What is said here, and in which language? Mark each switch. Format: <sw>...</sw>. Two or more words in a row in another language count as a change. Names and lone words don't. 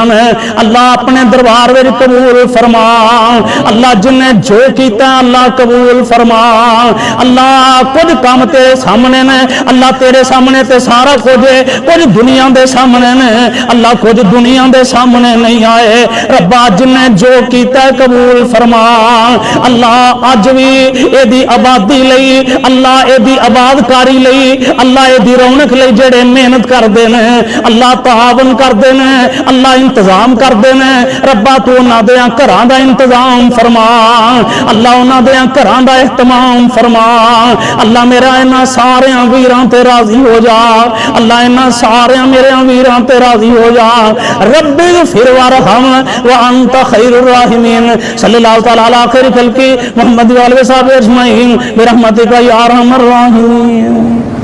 <pa>نے اللہ اپنے دربار وچ قبول فرما اللہ جن نے جو کیتا اللہ قبول فرما اللہ کچھ کام تیرے سامنے نے اللہ تیرے سامنے تے سارا کچھ ہے کچھ دنیا دے سامنے نے اللہ کچھ دنیا دے سامنے نہیں آئے ربا جن نے جو کیتا ہے قبول فرما اللہ اج بھی اے دی آبادی لئی اللہ اے دی آبادکاری لئی اللہ اے دی رونق لئی جڑے محنت کردے نے اللہ تعاون کردے نے اللہ انتظام کردے نے ربا تو انہاں دے گھراں دا انتظام فرما اللہ انہاں دے گھراں دا اہتمام فرما اللہ میرا انہاں سارے ویراں تے راضی ہو جا اللہ انہاں سارے میرے ویراں تے راضی ہو جا</pa> <ar>رب اغفر وارحم وانت خیر الراحمین صلی اللہ تعالی علی خیر خلقی محمد و آلہ و صحبہ اجمعین برحمتک یا ارحم الراحمین.</ar>